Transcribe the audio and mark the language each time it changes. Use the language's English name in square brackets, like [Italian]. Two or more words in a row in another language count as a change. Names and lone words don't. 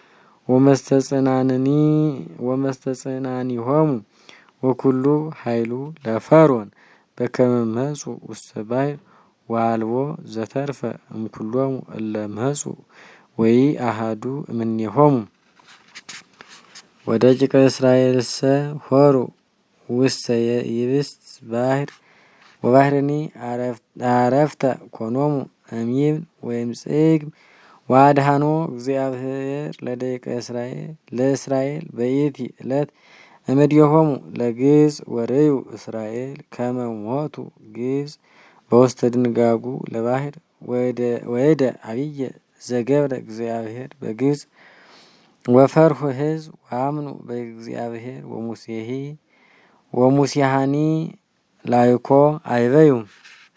[Geez] ወመስተጽናኒሆሙ ወኩሉ ኃይሉ ለፈርዖን በከመ መጹ ውስተ ባሕር ወአልቦ ዘተርፈ እምኩሎሙ እለ መጹ ወኢአሐዱ እምኔሆሙ ወደቂቀ እስራኤልሰ ሖሩ ውስተ ይብስት ባሕር ወባሕርኒ አረፍተ ኮኖሙ እምይብን ወእምጽግብ ወአድኃኖ እግዚአብሔር ለደቂቀ ለእስራኤል በይእቲ ዕለት እምድየሆሙ ለግብጽ ወርእዩ እስራኤል ከመ ሞቱ ግብጽ በውስተ ድንጋጉ ለባሕር ወእደ አብየ ዘገብረ እግዚአብሔር በግብጽ ወፈርሁ ሕዝብ ወአምኑ በእግዚአብሔር ወሙሴሃኒ ላይኮ አይበዩ